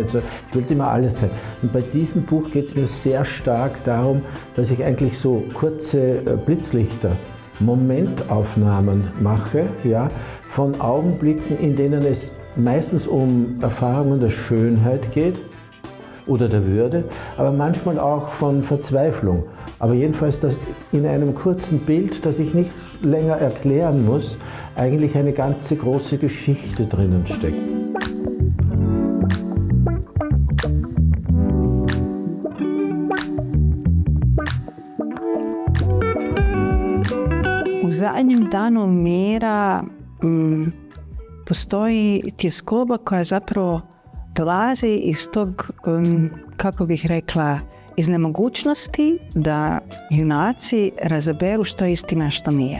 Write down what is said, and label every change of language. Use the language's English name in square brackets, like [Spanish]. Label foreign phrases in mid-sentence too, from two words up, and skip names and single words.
[German] Also ich wollte immer alles zeigen. Und bei diesem Buch geht es mir sehr stark darum, dass ich eigentlich so kurze Blitzlichter, Momentaufnahmen mache, ja, von Augenblicken, in denen es meistens um Erfahrungen der Schönheit geht oder der Würde, aber manchmal auch von Verzweiflung. Aber jedenfalls, dass in einem kurzen Bild, das ich nicht länger erklären muss, eigentlich eine ganze große Geschichte drinnen steckt. [Croatian] U zadnjem danu mira postoji tjeskoba koja zapravo dolazi iz tog, kako bih rekla, iz nemogućnosti da junaci razaberu što je istina, što nije.